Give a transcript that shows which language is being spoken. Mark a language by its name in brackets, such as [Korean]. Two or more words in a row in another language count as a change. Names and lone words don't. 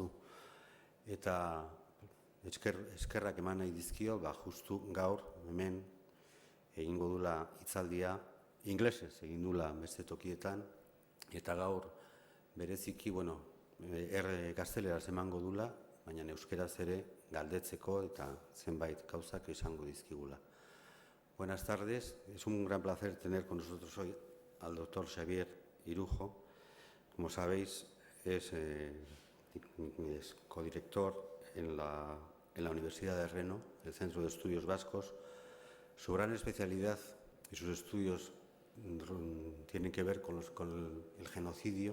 [Basque] Eta eskerrak eman nahi dizkio, justu gaur, hemen, egingo dula hitzaldia, inglesez egin dula beste tokietan, eta gaur bereziki, gazteleraz emango dula, baina euskeraz ere galdetzeko eta zenbait gauzak izango dizkigula. [Spanish] Buenas tardes, es un gran placer tener con nosotros hoy al doctor Xabier Irujo. Como sabéis, es codirector en la Universidad de Reno, el Centro de Estudios Vascos. Su gran especialidad y sus estudios tienen que ver con el genocidio.